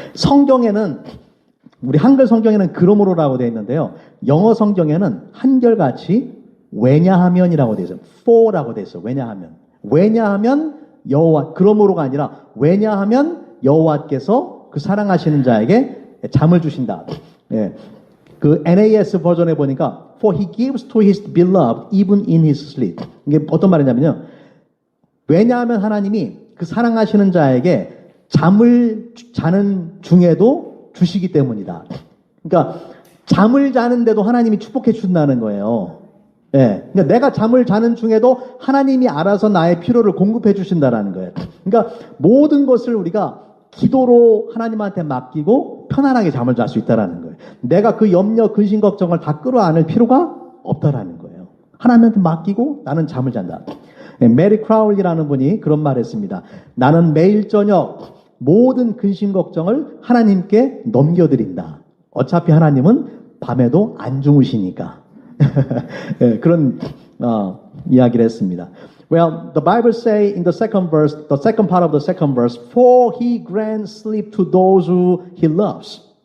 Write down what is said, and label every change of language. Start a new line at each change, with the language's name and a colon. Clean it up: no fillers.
Korean: 성경에는, 우리 한글 성경에는 그러므로라고 되어 있는데요. 영어 성경에는 한결같이 왜냐하면이라고 되어 있어요. for라고 되어 있어요. 왜냐하면 그러므로가 아니라 왜냐하면 여호와께서 그 사랑하시는 자에게 잠을 주신다. 예. 그 NAS 버전에 보니까
English: For he gives to his beloved even in his sleep.
Korean: 이게 어떤 말이냐면요. 왜냐하면 하나님이 그 사랑하시는 자에게 잠을 자는 중에도 주시기 때문이다. 그러니까 잠을 자는데도 하나님이 축복해 준다는 거예요. 예. 그러니까 내가 잠을 자는 중에도 하나님이 알아서 나의 필요를 공급해 주신다라는 거예요. 그러니까 모든 것을 우리가 기도로 하나님한테 맡기고 편안하게 잠을 잘 수 있다라는 거예요. 내가 그 염려, 근심, 걱정을 다 끌어안을 필요가 없다라는 거예요. 하나님한테 맡기고 나는 잠을 잔다. 메리 크라울리라는 분이 그런 말을 했습니다. 나는 매일 저녁 모든 근심, 걱정을 하나님께 넘겨드린다. 어차피 하나님은 밤에도 안 주무시니까. 그런 이야기를 했습니다.
English: Well, the Bible say in the second part of the second verse, for he grants sleep to those who he loves.